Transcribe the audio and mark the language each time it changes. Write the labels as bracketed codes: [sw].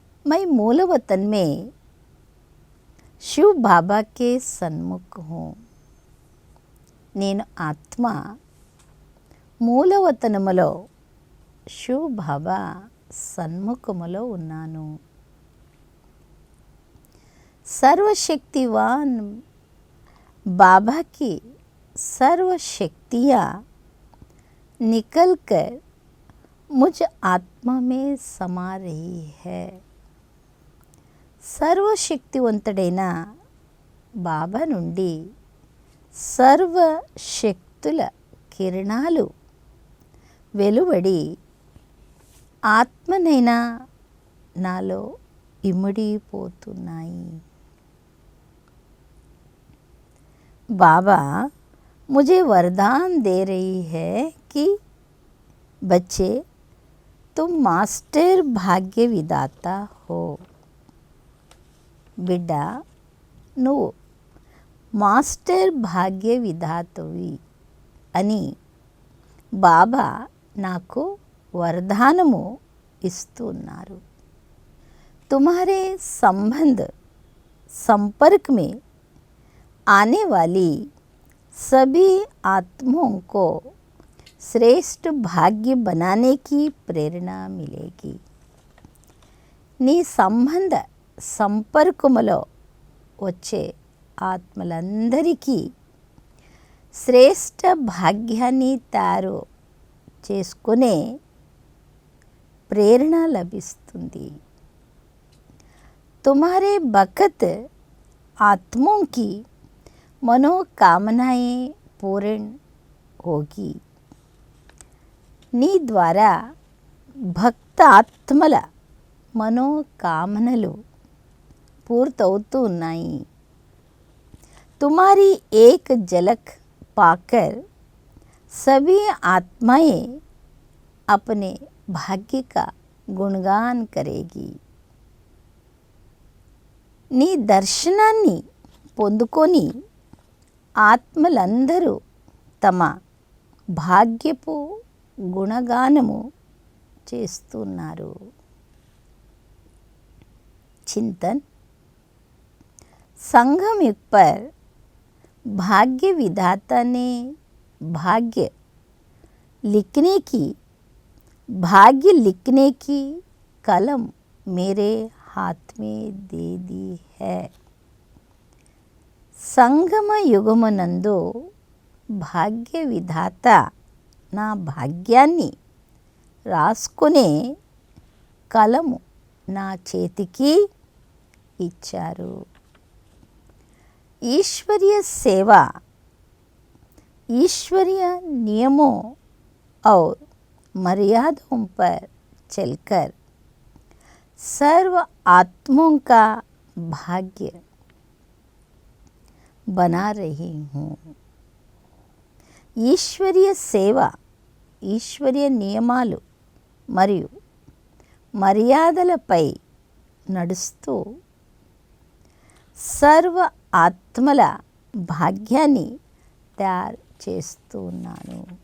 [hi] मैं मूल वतन में शिव बाबा के सन्मुख हूँ. [te] నేను ఆత్మ మూలవతనములో శివ్ బాబా సన్ముఖములో ఉన్నాను. [hi] सर्वशक्तिवान बाबा की सर्व शक्तियाँ निकल कर मुझ आत्मा में समा रही है. [te] సర్వశక్తివంతుడైన బాబా నుండి సర్వశక్తుల కిరణాలు వెలువడి ఆత్మనైనా నాలో ఇమిడిపోతున్నాయి. [hi] बाबा मुझे वरदान दे रही है कि बच्चे तुम मास्टर भाग्य विधाता हो. [te] बिड्डा నువ్వు మాస్టర్ భాగ్య విధాతవి అని బాబా నాకు వరదానము ఇస్తున్నారు. [hi] तुम्हारे संपर्क में आने वाली सभी आत्माओं को श्रेष्ठ भाग्य बनाने की प्रेरणा मिलेगी. [te] నీ సంపర్కములో వచ్చే ఆత్మలందరికీ శ్రేష్ఠ భాగ్యాన్ని తయారు చేసుకునే ప్రేరణ లభిస్తుంది. [hi] तुम्हारे बखत आत्माओं की मनोकामनाएं पूर्ण होगी. [te] నీ ద్వారా భక్త ఆత్మల మనోకామనలు పూర్తవుతూ ఉన్నాయి. [hi] तुम्हारी एक झलक पाकर सभी आत्माएं अपने भाग्य का गुणगान करेगी. [te] నీ దర్శనాన్ని పొందుకొని ఆత్మలందరూ తమ భాగ్యపు గుణగానము చేస్తున్నారు. [hi] चिंतन. संगम युग पर भाग्य विधाता ने भाग्य लिखने की कलम मेरे हाथ में दे दी है. [te] సంగమ యుగమునందు భాగ్య విధాత నా భాగ్యాన్ని రాసుకునే కలము నా చేతికి ఇచ్చారు. [hi] ईश्वरीय सेवा, ईश्वरीय नियमों और मर्यादाओं पर चलकर सर्व आत्माओं का भाग्य बना रही हूँ. [te] ఈశ్వరీయ సేవ, ఈశ్వరీయ నియమాలు మరియు మర్యాదలపై నడుస్తూ సర్వ ఆత్మల భాగ్యాన్ని తయారు చేస్తున్నాను.